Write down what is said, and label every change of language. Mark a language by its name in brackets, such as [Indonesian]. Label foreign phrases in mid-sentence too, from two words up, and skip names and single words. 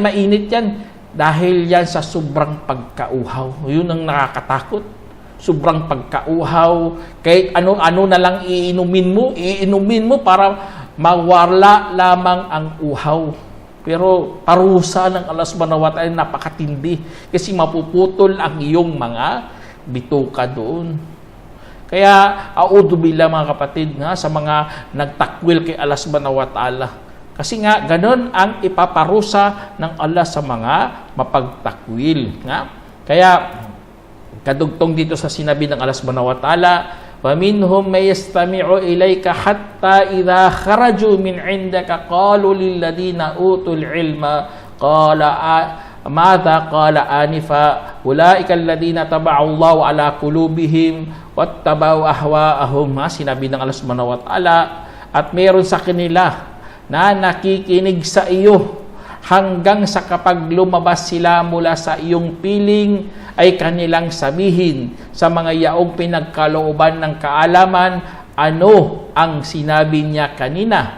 [Filipino] Mainit yan. Dahil yan sa sobrang pagkauhaw. Yun ang nakakatakot. Sobrang pagkauhaw, kahit ano-ano na lang iinumin mo para mawala lamang ang uhaw. Pero parusa ng Allah [Arabic] سبحانه وتعالى [Filipino] napakatindi kasi mapuputol ang iyong mga bituka doon. Kaya audubillah, mga kapatid, sa mga nagtakwil kay Allah [Arabic] سبحانه وتعالى. [Filipino] Kasi nga ganon ang ipaparusa ng Allah sa mga mapagtakwil. Kaya kadugtong dito sa sinabi ng Allah [Arabic] سبحانه وتعالى, وَمِنْهُمْ مَنْ يَسْتَمِعُ إِلَيْكَ حَتَّى إِذَا خَرَجُوا مِنْ عِنْدَكَ قَالُوا لِلَّذِينَ أُوتُوا الْعِلْمَ مَاذَا قَالَ آنِفًا أُولَٰئِكَ الَّذِينَ طَبَعَ اللَّهُ عَلَىٰ قُلُوبِهِمْ وَاتَّبَعُوا أَهْوَاءَهُمْ. [Filipino] Sinabi ng Allah [Arabic] سبحانه وتعالى, [Filipino] at meron sa kanila na nakikinig sa iyo hanggang sa kapag lumabas sila mula sa iyong piling, ay kanilang sabihin sa mga yaong pinagkalooban ng kaalaman, ano ang sinabi niya kanina.